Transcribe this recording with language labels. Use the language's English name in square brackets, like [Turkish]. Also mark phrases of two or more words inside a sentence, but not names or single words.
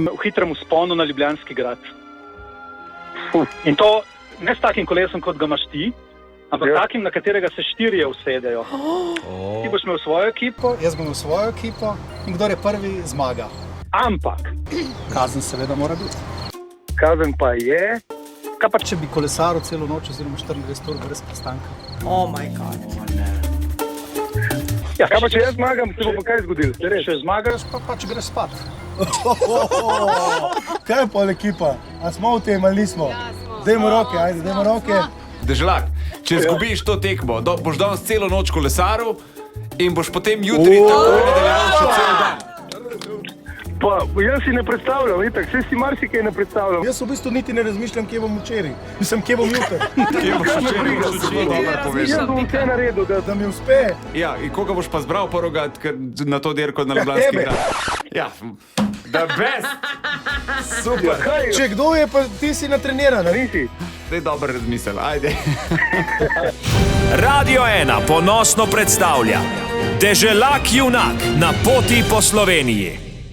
[Slovenian] v hitrem vzponu na Ljubljanski grad. In to ne s takim kolesom, kot ga imaš ti, ampak takim, na katerega se 4 usedejo. Ti boš imel svojo ekipo. Jaz bom v svojo ekipo in kdor je prvi, zmaga. Ampak Kazen seveda mora biti. kazen pa je, Kaj pa, če bi kolesaril celo noč oziroma 24 ur brez prestanka? [English] Oh my god. [Slovenian] kaj pa če jaz zmagam, se bo pa kaj zgodilo? če zmagaš, Pa pač greš spat. Kaj je pol ekipa? A smo v tem ali nismo? Dajmo roke, ajde, dajmo roke. Dežlak, če izgubiš to tekmo, boš danes celo noč kolesaril in boš potem jutri takoj nadaljeval še cel dan. Pa jaz si ne predstavljam, itak, vse si marsikaj ne predstavljam. Jaz v bistvu niti ne razmišljam, kje bom včeraj. Mislim, kje bom jutri. Kje boš včeraj, boš zelo dobro povedal. Jaz bom vse naredil, Da mi uspe. Ja, in koga boš pa zbral prvega na to dirko na Ljubljanski tebe. grad? Ja, [English] the best! [Slovenian] Super! Kaj? Če kdo je, pa ti si natreniran, ali? Nisi? Zdaj dober razmisel, ajde. Radio 1 ponosno predstavlja Deželak junak na poti po Sloveniji.